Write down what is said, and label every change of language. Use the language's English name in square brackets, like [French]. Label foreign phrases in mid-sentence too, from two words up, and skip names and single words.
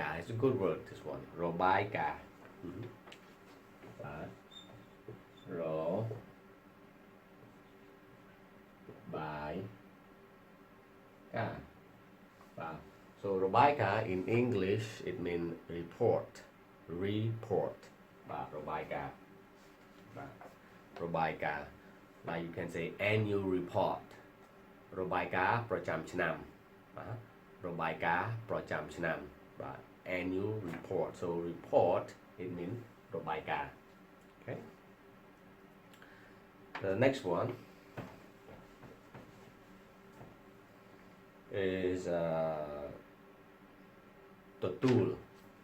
[English] It's a good word, this one. Robaika. Ro by ka. So Robaika in English, it means report. Robaika. Robaika. Like you can say annual report. [Khmer] Robaika ប្រចាំឆ្នាំ Robaika ប្រចាំឆ្នាំ [English] annual report. So report, it means Robaika. Okay. The next one is Totul.